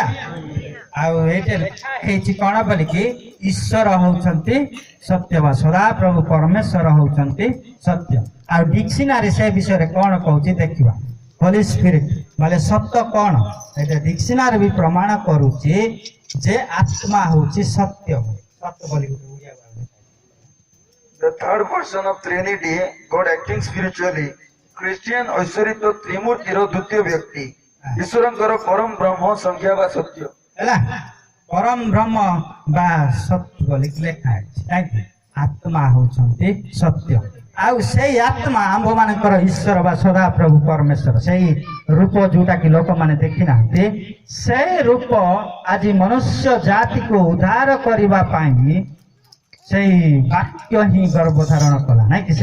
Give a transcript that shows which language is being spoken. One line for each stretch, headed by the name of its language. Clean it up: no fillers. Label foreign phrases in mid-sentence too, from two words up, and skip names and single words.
Odia: ଆଉ ଏଇଟା ଲେଖା ହେଇଛି କଣ ବୋଲିକି ଈଶ୍ୱର ହଉଛନ୍ତି ସତ୍ୟ ବା ସଦାପ୍ରଭୁ ପରମେଶ୍ୱର ହଉଛନ୍ତି ସତ୍ୟ। ଆଉ ଡିକ୍ସନାରୀ ସେ ବିଷୟରେ କଣ କହୁଛି ଦେଖିବା। ହୋଲି ସ୍ପିରିଟ୍ ବୋଲେ ସତ୍ୟ କଣ? ଏଇଟା ଡିକ୍ସନାରୀ ବି ପ୍ରମାଣ କରୁଛି ଯେ ଆତ୍ମା ହଉଛି ସତ୍ୟ। ସତ୍ୟ ବୋଲି
English: The third person of Trinity, God acting spiritually.
Odia: Christian ଐଶ୍ୱରିତ ତ୍ରିମୂର୍ତ୍ତିର ଦ୍ୱିତୀୟ ବ୍ୟକ୍ତି ଈଶ୍ୱରଙ୍କର ପରମ ବ୍ରହ୍ମ ସଂଖ୍ୟା ବା ସତ୍ୟ ହେଲା। ପରମ ବ୍ରହ୍ମ ବା ସତ୍ୟ ବୋଲି ଲେଖା ହେଇଛି, କାହିଁକି? ଆତ୍ମା ହଉଛନ୍ତି ସତ୍ୟ। ଆଉ ସେଇ ଆତ୍ମା ଆମ୍ଭ ମାନଙ୍କର ଈଶ୍ୱର ବା ସଦାପ୍ରଭୁ ପରମେଶ୍ୱର, ସେଇ ରୂପ ଯୋଉଟା କି ଲୋକମାନେ ଦେଖିନାହାନ୍ତି, ସେଇ ରୂପ ଆଜି ମନୁଷ୍ୟ ଜାତିକୁ ଉଦ୍ଧାର କରିବା ପାଇଁ ସେଇ ବାକ୍ୟ ହିଁ ଗର୍ଭଧାରଣ କଲା, ନାଇଁ କି?